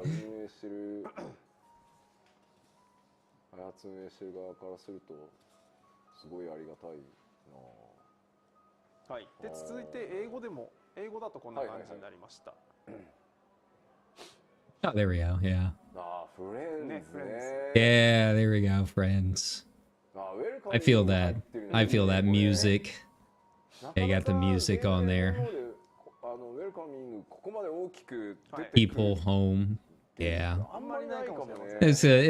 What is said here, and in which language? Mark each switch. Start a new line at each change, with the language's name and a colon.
Japanese: 運営してる開発運営してる側からするとすごいありがたいな。はい。で続いて英語でも英語だとこんな感じになりました。
English: Oh, there we go. Yeah.
Japanese: ああ、フレンズね。
English: Yeah, there we go, friends. I feel that. I feel that music. Yeah, you got the music on there.
Japanese: ウェルカミングここまで大きく出てくる
English: People home. Yeah.
Japanese: あんまりないかもしれません。